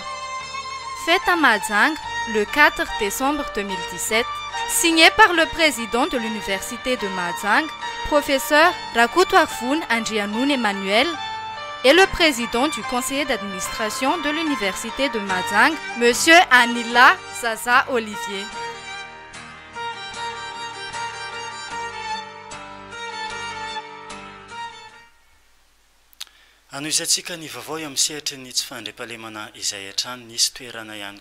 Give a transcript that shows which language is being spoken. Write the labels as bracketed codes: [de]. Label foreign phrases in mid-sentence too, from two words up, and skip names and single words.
[fr] Faite à Mazang le 4 décembre 2017, signé par le président de l'université de Mazang, professeur Rakutwarfun Andrianoun Emmanuel, et le président du conseil d'administration de l'université de Mazang, M. Anila Zaza Olivier. [mg] Anoizatsika ny vaovao amin'ny sehatra ny tsy fandriampahalemana izay hatrany nisy toerana ihany